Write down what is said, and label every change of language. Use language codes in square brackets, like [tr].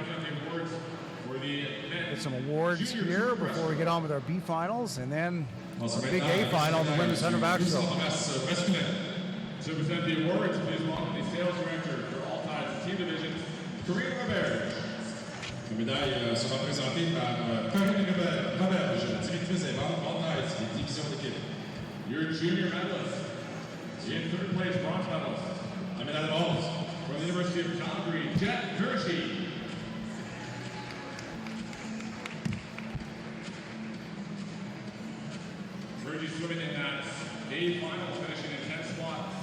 [en] The awards for the men. Get some awards here before we get on with our B finals, and then a big A final, the women's 100 backstroke. To present the awards, please welcome the sales director for all tides team divisions, Karine Robert. [fr] Les médailles seront présentées par Karine Robert, directrice des ventes all tides des divisions d'équipe. [en] Your junior medalist. In third place, bronze medalist, [fr] médaille de bronze [en] from the University of Calgary, Jet Vershi. Vershi swimming in that A final, finishing in 10th spot.